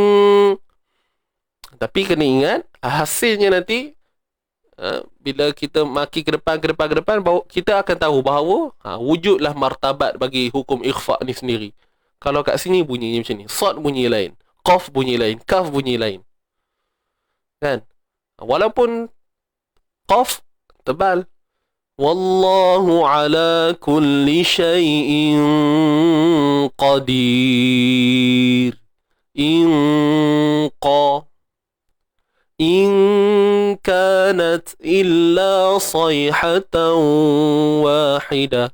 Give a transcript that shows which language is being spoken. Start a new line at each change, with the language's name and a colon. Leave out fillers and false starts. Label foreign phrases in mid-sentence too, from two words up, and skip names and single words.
Malay: Tapi kena ingat, hasilnya nanti, bila kita maki ke depan, kita akan tahu bahawa wujudlah martabat bagi hukum ikhfa ni sendiri. Kalau kat sini bunyinya macam ni, sad bunyi lain, qaf bunyi lain, kaf bunyi lain. Kan? Walaupun qaf tebal.
Arabic: والله على كل شيء قدير. إن كانت إلا صيحة واحدة.